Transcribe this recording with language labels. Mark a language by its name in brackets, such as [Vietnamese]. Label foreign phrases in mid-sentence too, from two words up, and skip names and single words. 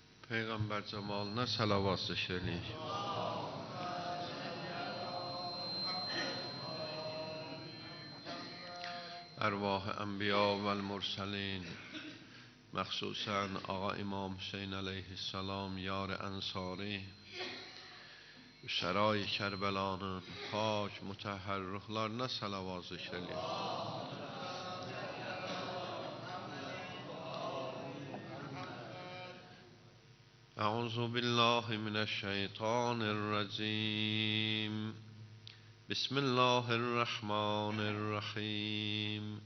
[Azerbaijani] Peygamber cemalına salavat zikr eləyik. [Arabic] أرواح الأنبياء والمرسلين, [Azerbaijani] məxsusən Ağa İmam Hüseyin əleyhissalam yar ənsari, şərai Kərbəlanın pak mütəhhər ruhlarına salavat zikr eləyik. [Arabic] أعوذ بالله من الشيطان الرجيم بسم الله الرحمن الرحيم